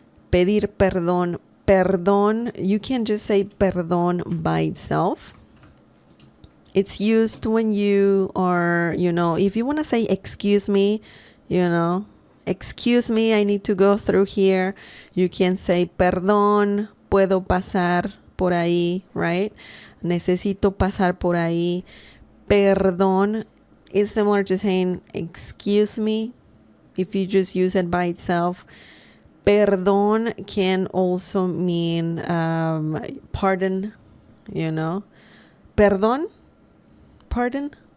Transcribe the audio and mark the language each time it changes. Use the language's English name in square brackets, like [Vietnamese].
[Spanish] Pedir perdón. [English] Perdón, you can just say perdón by itself. It's used when you are, if you want to say excuse me, excuse me, I need to go through here. You can say perdón, [Spanish] puedo pasar por ahí, [English] right? [Spanish] Necesito pasar por ahí. [English] Perdón is similar to saying excuse me if you just use it by itself. Perdón can also mean pardon, Perdón? Pardon?